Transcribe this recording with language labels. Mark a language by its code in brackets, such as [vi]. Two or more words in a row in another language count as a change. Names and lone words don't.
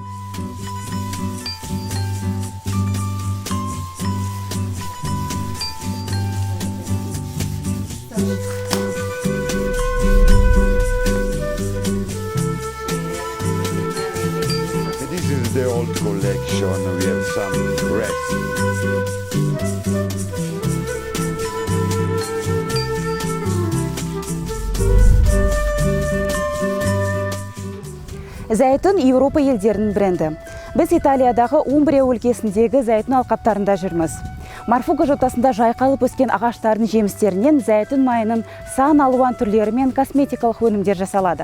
[en] This is the old collection. We have some rest. [kk] Зәйтүн Еуропа елдерінің бренді. Біз Италиядағы Умбрия өлкесіндегі зәйтүн алқаптарында жүрміз. Марфуга жотасында жайқалып өскен ағаштардың жемістерінен зәйтүн майының сан алуан түрлері мен косметикалық өнімдер жасалады.